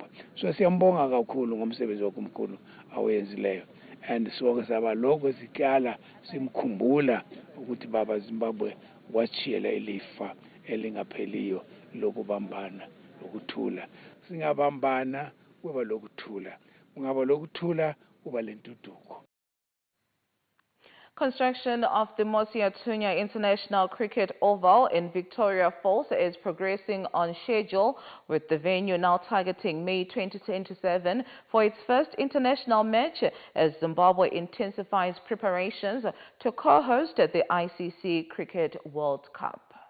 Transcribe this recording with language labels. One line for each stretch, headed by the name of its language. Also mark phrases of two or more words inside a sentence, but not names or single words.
North Ndebele: So siyambonga kakhulu ngomsebenzi omkhulu awenzileyo,
English: and so
North Ndebele: saba lokho siqala simkhumbula ukuthi baba Zimbabwe wachiyela ilifa elingapheliyo lokubambana lokuthula. Singabambana kuba lokuthula, kungaba lokuthula kuba lentuduko.
English: Construction of the Mosia Tunya International Cricket Oval in Victoria Falls is progressing on schedule, with the venue now targeting May 2027 for its first international match as Zimbabwe intensifies preparations to co-host the ICC Cricket World Cup.